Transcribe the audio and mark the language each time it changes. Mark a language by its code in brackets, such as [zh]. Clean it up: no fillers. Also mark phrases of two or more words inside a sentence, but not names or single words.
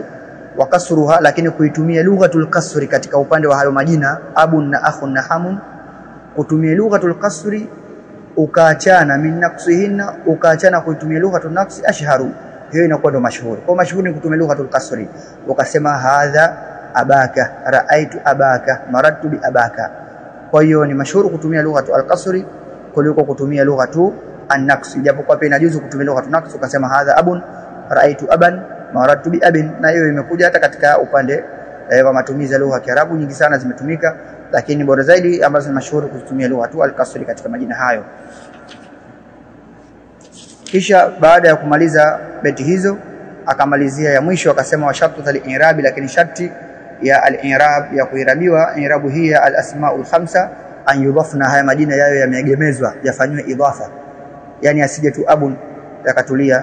[sw] Wa kasruha, lakini kuitumia [ar] لغة القصر [sw] katika upande wa hayo majina abun na akhun na hamun, kutumia [ar] لغة القصر [sw] ukaachana [ar] من نقصهن, [sw] ukaachana kuitumia [ar] لغة النقص أشهر, [sw] hiyo inakuwa ndo mashuhuri. Kwa mashuhuri ni kutumia [ar] لغة القصر, [sw] ukasema [ar] هذا أباك، رأيت أباك، مررت بأباك. [sw] Kwa hiyo ni mashuhuri kutumia [ar] لغة القصر [sw] kuliko kutumia [ar] لغة النقص, [sw] japo kwa pia inajuzu kutumia [ar] لغة نقص [sw] ukasema [ar] هذا أبٌ، رأيت أبًا، مررت بأبٍ. [sw] Na hiyo imekuja hata katika upande wa matumizi ya lugha ya Kiarabu, nyingi sana zimetumika, lakini bora zaidi ambazo ni mashuhuri kutumia [ar] لغة القصر [sw] katika majina hayo. Kisha baada ya kumaliza beti hizo akamalizia ya mwisho akasema [ar] وشرط الإعراب, [sw] lakini sharti ya al-i'rab ya kuirabiwa i'rabu hii ya [ar] الأسماء الخمسة أن يضفن, [sw] haya majina yao yameegemezwa, yafanywe idhafa, yani asije tu abun yakatulia.